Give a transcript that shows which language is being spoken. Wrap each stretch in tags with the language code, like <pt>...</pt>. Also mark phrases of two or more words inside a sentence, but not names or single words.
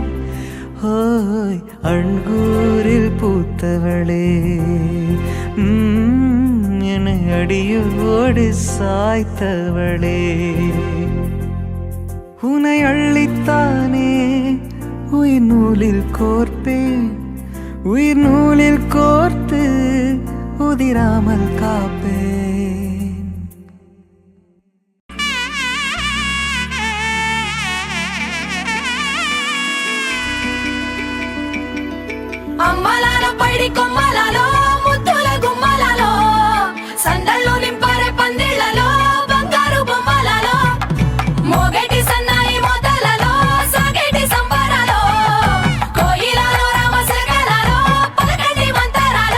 <ta>ஓய் அண்கூரில் பூத்தவளே, என்னை அடியோடு சாய்த்தவளே, உன்னை அள்ளித்தானே உயிர் நூலில் கோர்ப்பேன், உயிர் நூலில் கோர்த்து உதிராமல் காப்பேன்.</ta> <te>అమ్మలాలో పైడి కొమ్మలాలో ముద్దుల గుమ్మలాలో సందళ్ళు నింపారే పందిళ్లలో బంగారు బొమ్మలలో మోగేటి సన్నాయి మోతలలో సాగేటి సంబరాలో కోయిలలో రామశకలలో పలకటి మంతరాలో</te>